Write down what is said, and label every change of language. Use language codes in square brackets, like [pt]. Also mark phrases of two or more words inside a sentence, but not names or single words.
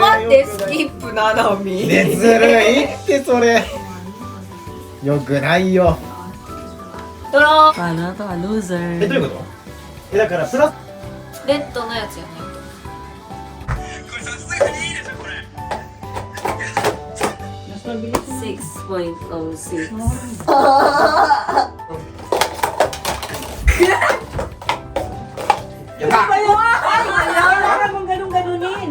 [ja] あ、待って、スよくないキップななみ。ねずるいってそれよくないよドロー。 [tl] Paano na to? [en] Loser. [ja] どういうことだからプラスレッドのやつやないと。 6.06. [tl] Wala namang ganun-ganunin.